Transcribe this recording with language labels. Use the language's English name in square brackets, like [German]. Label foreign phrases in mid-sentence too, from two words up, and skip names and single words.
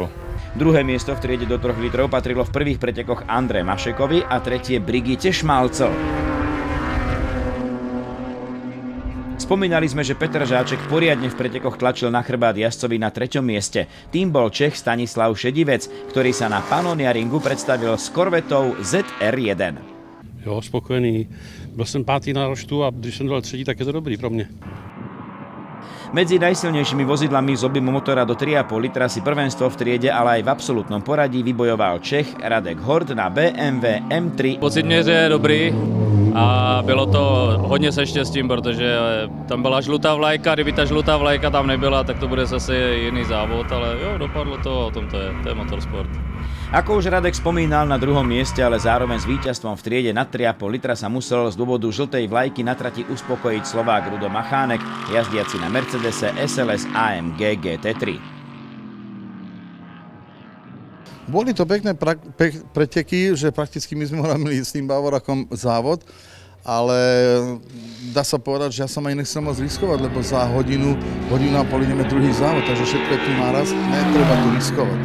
[Slovak] Druhé miesto v triede do 3 litrov patrilo v prvých pretekoch Andre Mašekovi a tretie Brigitte Šmalcel. Spomínali sme, že Petr Žáček poriadne v pretekoch tlačil na chrbát jazdcovi na 3. mieste. Tým bol Čech Stanislav Šedivec, ktorý sa na Pannonia Ringu predstavil s korvetou ZR1. [Czech] Jo, spokojený. Byl jsem 5. na roštu a když jsem dal 3., tak je to dobrý pro mě. [Slovak] Medzi najsilnejšími vozidlami z objemu motora do 3,5 litra si prvenstvo v triede, ale aj v absolútnom poradí vybojoval Čech Radek Hort na BMW M3. [Czech] Pocit měře je dobrý a bylo to hodně se štěstím, protože tam byla žlutá vlajka, kdyby ta žlutá vlajka tam nebyla, tak to bude zase jiný závod, ale jo, dopadlo to, o tom to je motorsport. [Slovak] Ako už Radek spomínal, na druhom mieste, ale zároveň s víťazstvom v triede nad 3,5 litra sa musel z dôvodu žltej vlajky na trati uspokojiť Slovák Rudo Machánek, jazdiaci na Mercedese SLS AMG GT3. Boli to pekné preteky, že prakticky my sme mali s tým Bavorakom závod ale dá sa povedať, že ja som aj nechcel moc riskovať, lebo za hodinu a pol ideme druhý závod, takže všetko je tu naraz, netreba tu riskovať.